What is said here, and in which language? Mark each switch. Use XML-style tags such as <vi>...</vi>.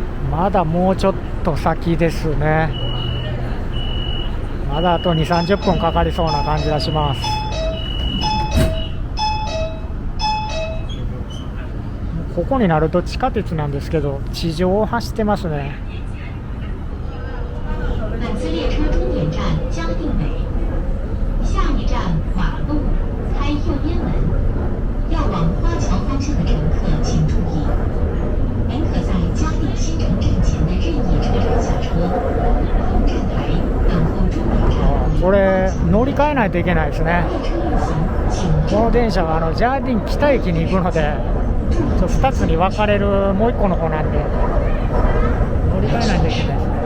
<ja>まだもうちょっと先ですね。まだあと2、30分かかりそうな感じがします。ここになると地下鉄なんですけど、地上を走ってますね。</ja> <zh>本次列車终点站嘉定北，下一站马路，开右边门。要往花桥方向的乘客请注意，您可在嘉定新城站前的任意车站下车，同站台等候终点站。</zh> <ja>これ乗り換えないといけないですね。この電車はジャーディン北駅に行くので、2つに分かれるもう1個の方なんで乗り換えないといけないですね。</ja>